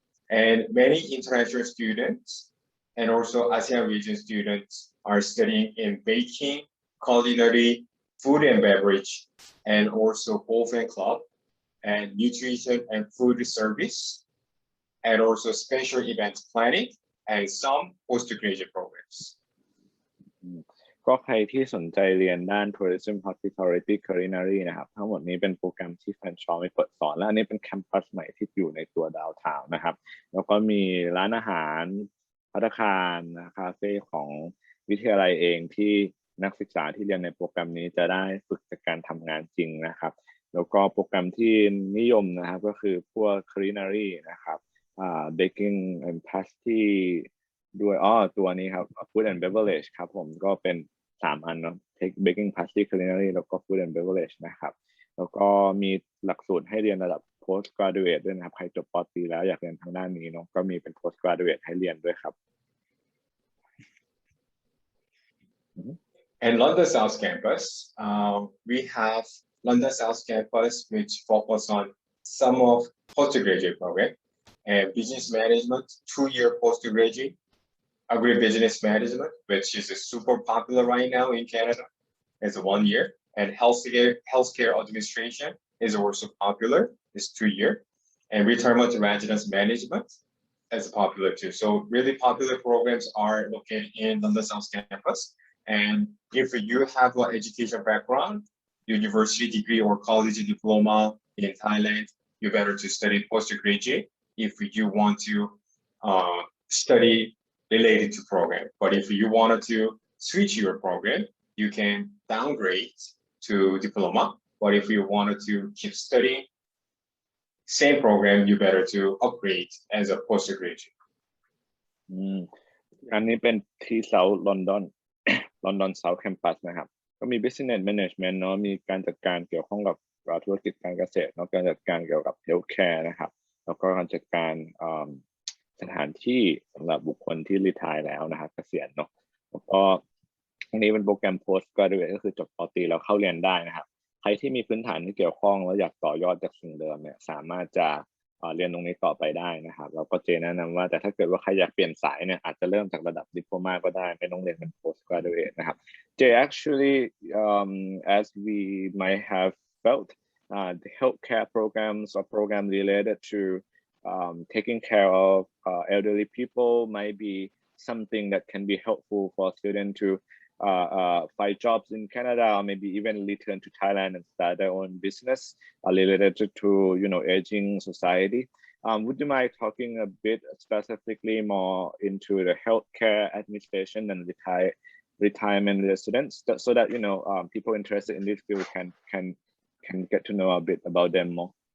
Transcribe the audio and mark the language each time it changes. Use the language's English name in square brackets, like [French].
[English] And many international students and also ASEAN region students are studying in baking, culinary, food and beverage, and also golf and club, and nutrition and food service, and also special events planning, and some postgraduate programs. [Thai] ก็ใครที่สนใจเรียนด้าน Tourism Hospitality Culinary นะครับทั้งหมดนี้เป็นโปรแกรมที่Fanshaweเปิดสอนและอันนี้เป็นแคมปัสใหม่ที่อยู่ในตัวดาวทาวน์นะครับแล้วก็มีร้านอาหารภัตตาคารคาเฟ่ของวิทยาลัยเองที่นักศึกษาที่เรียนในโปรแกรมนี้จะได้ฝึกจากการทำงานจริงนะครับแล้วก็โปรแกรมที่นิยมนะครับก็คือพวก culinary นะครับbaking and pastry ด้วยตัวนี้ครับ food and beverage ครับผมก็เป็น3อันเนาะ baking pastry culinary แล้วก็ food and beverage นะครับแล้วก็มีหลักสูตรให้เรียนระดับ post graduate ด้วยนะครับใครจบป. ตรีแล้วอยากเรียนทางด้านนี้เนาะก็มีเป็น post graduate ให้เรียนด้วยครับ [English] And London South Campus, we have London South Campus, which focus on some of postgraduate program and business management, 2-year postgraduate, agribusiness management, which is super popular right now in Canada, is 1 year, and healthcare administration is also popular, it's 2 year, and retirement residence management is popular too. So really popular programs are located in London South Campus. And if you have an education background, university degree or college diploma in Thailand, you better to study postgraduate if you want to study related to program. But if you wanted to switch your program, you can downgrade to diploma. But if you wanted to keep studying same program, you better to upgrade as a postgraduate. [Thai] อันนี้เป็นที่เซาท์ลอนดอนLondon South Campus นะครับก็มี Business Management เนาะมีการจัดการเกี่ยวข้องกับธุรกิจการเกษตรเนาะการจัดการเกี่ยวกับ Healthcare นะครับแล้วก็การจัดการสถานที่สำหรับบุคคลที่รีไทร์แล้วนะครับเกษียณเนาะแล้วก็อันนี้เป็นโปรแกรม Post Graduate ก็คือจบป. ตรีแล้วเข้าเรียนได้นะครับใครที่มีพื้นฐานที่เกี่ยวข้องแล้วอยากต่อยอดจากสิ่งเดิมเนี่ยสามารถจะเรียนตรงนี้ต่อไปได้นะครับแล้วก็เจแนะนำว่าแต่ถ้าเกิดว่าใครอยากเปลี่ยนสายเนี่ยอาจจะเริ่มจากระดับ Diploma ก็ได้ไม่ต้องเรียนเป็น Post Graduate นะครับ [English] actually as we might have felt the healthcare programs or program related to taking care of elderly people might be something that can be helpful for students to find jobs in Canada, or maybe even return to Thailand and start their own business related to aging society. Would you mind talking a bit specifically more into the healthcare administration and retirement residents, so that people interested in this field can get to know a bit about them more?